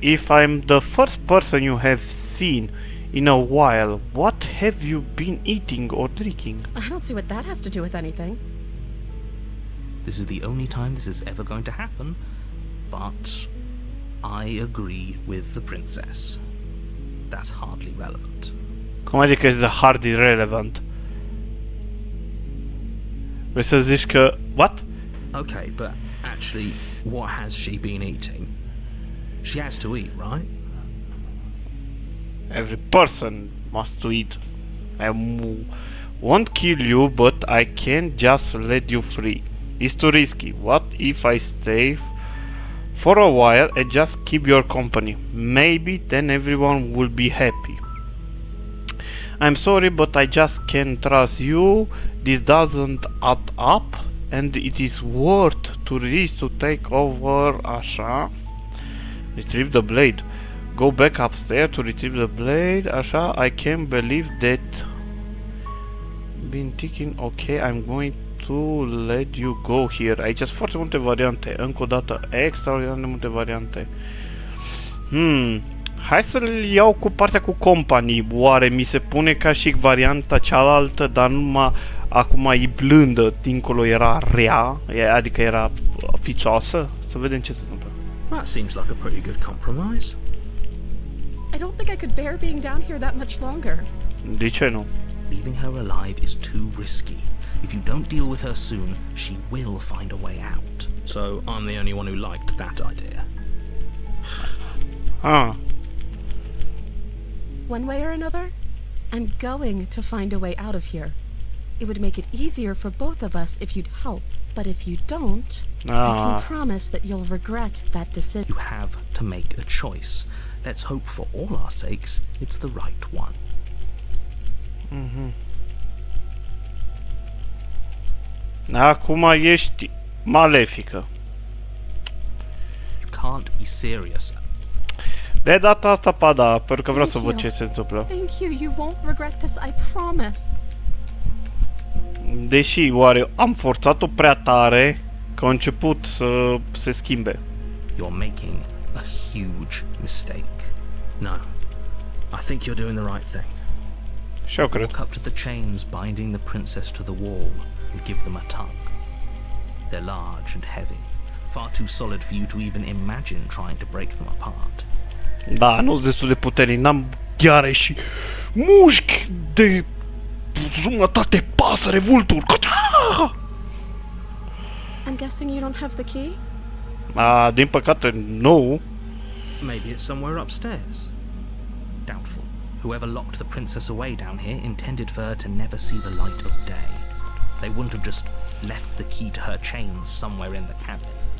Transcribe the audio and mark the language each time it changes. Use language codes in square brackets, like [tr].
[en] If I'm the first person you have seen in a while, what have you been eating or drinking? I don't see what that has to do with anything. This is the only time this is ever going to happen, but I agree with the princess. That's hardly relevant. [ro] Cum adică este [en] hardly relevant? [ro] Vrei să zici că... [en] What? Okay, but actually, what has she been eating? She has to eat, right? Every person must to eat. I won't kill you, but I can't just let you free. It's too risky. What if I stay for a while and just keep your company? Maybe then everyone will be happy. I'm sorry, but I just can't trust you. This doesn't add up, and it is worth to risk to take over. [ro] Așa. [en] Retrieve the blade. Go back upstairs to retrieve the blade. Așa. I can't believe that. Been thinking. Okay, I'm going to let you go here. [ro] Aici sunt foarte multe variante. Încă o dată, extraordinar de multe variante. Hai să-l iau cu partea cu company. Oare mi se pune ca și varianta cealaltă, dar numai acum e blândă, dincolo era rea, adică era ficioasă? Să vedem ce se întâmplă. [en] That seems like a pretty good compromise. I don't think I could bear being down here that much longer. [ro] De ce nu? [en] Leaving her alive is too risky. If you don't deal with her soon, she will find a way out. So I'm the only one who liked that idea. One way or another, I'm going to find a way out of here. It would make it easier for both of us if you'd help. But if you don't, I can promise that you'll regret that decision. You have to make a choice. Let's hope for all our sakes it's the right one. [ro] Acum ești malefică. [en] You can't be serious. [ro] De data asta, pa da, pentru că vreau să văd ce se întâmplă. [en] Thank you, you won't regret this, I promise. [ro] Deși, oare am forțat-o prea tare că a început să se schimbe. [en] you're making a huge mistake. No, I think you're doing the right thing. [ro] Și eu cred. [en] Walk up to the chains binding the princess to the wall and give them a tug. They're large and heavy, far too solid for you to even imagine trying to break them apart. [ro] Da, nu-s destul de puternic, n-am gheare și mușchi de jumătate pasăre, vultur. [en] I'm guessing you don't have the key? [ro] Din păcate, nu. [en] Maybe it's somewhere upstairs. Doubtful. Whoever locked the princess away down here intended for her to never see the light of day. They wouldn't have just left the key to her chains somewhere in the cabin.